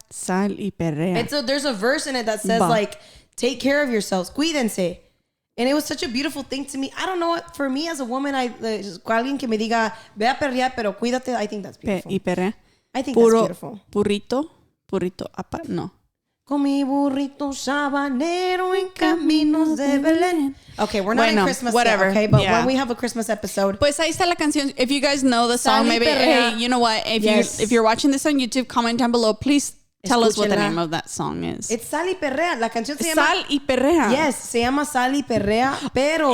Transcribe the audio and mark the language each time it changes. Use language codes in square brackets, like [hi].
[es] Sal y perrea. [en] There's a verse in it that says like, take care of yourselves. Cuídense. And it was such a beautiful thing to me. I don't know what, for me as a woman, [es] alguien que me diga, ve a perrear, pero cuídate, [en] I think that's beautiful. [es] ¿Y perrea? [en] I think that's beautiful. [es] Burrito, no. Con mi burrito sabanero en caminos de Belén. [en] Okay, we're not in Christmas yet, okay? But when we have a Christmas episode. [es] Pues ahí está la canción. [en] If you guys know the song, maybe, hey, you know what? If you're watching this on YouTube, comment down below. Please Tell us what the name of that song is. It's Sal y Perrea. [es] La canción se llama... Sal y Perrea. Yes, se llama Sal y Perrea, pero